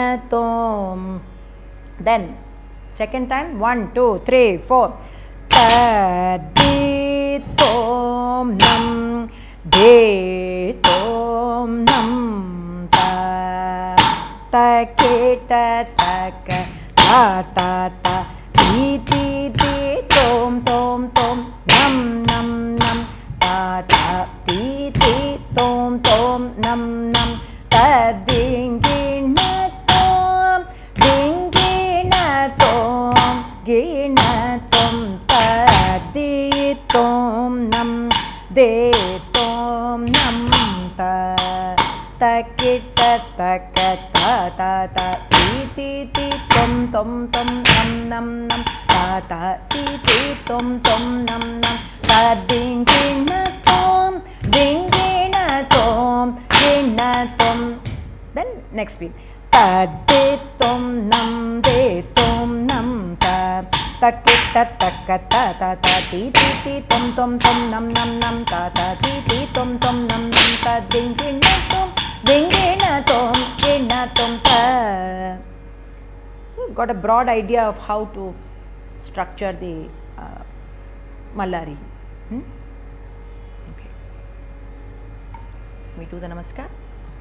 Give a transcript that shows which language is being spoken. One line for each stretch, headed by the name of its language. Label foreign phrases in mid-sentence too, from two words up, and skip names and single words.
English: tom. Then second time 1 2 3 4 ta di tom nam de tom nam ta ta ke ta ta ka ta ta ta di di di tom tom tom nam nam nam ta ta di di tom tom nam nam ta ding ding na tom ding ding na tom ding na tom ta di tom nam de tom nam ta ta ki ta ta ka ta ta ta ti ti ti tom tom tom nam nam nam ta ta ti ti tom tom nam nam ta ding ding na tom ding ding na tom ding na tom. Then next beat ta de tom nam ta ta ki ta ta ka ta ta ta ti ti ti tom tom tom nam nam nam ta ta ti ti tom tom nam nam ta ding ding na tom ding ding na tom ding na tom ta. So got a broad idea of how to structure the Mallari. Okay. We do the namaskar.